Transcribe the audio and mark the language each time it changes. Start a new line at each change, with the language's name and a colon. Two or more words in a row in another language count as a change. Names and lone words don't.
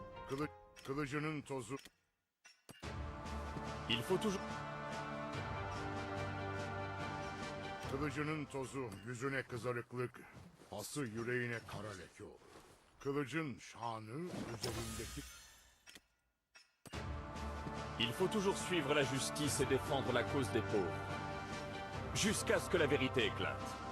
Turkish: Kılıcının tozu.
French: Il faut toujours...
Turkish: Kılıcının tozu yüzüne kızarıklık, pası yüreğine kara leke olur. Kılıcın şanı üzerindeki...
French: Il faut toujours suivre la justice et défendre la cause des pauvres. Jusqu'à ce que la vérité éclate.